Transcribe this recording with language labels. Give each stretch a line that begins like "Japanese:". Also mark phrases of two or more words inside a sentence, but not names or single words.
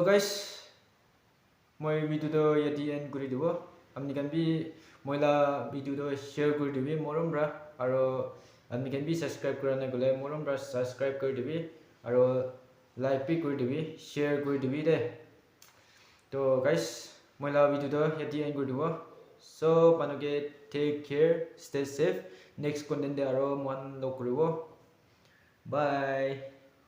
Naga Pidgin: guys moi video do yati end kuri dibo amni kan bi moila video do share kuri dibi morom bra aro amni kan bi subscribe kurana gole morom bra subscribe kuri dibi aro like bi kuri dibi share kuri dibi de to guys moila video do yati end kuri dibo so panoge
English: take care stay safe next content
Naga Pidgin: de aro mon lo kuribo bye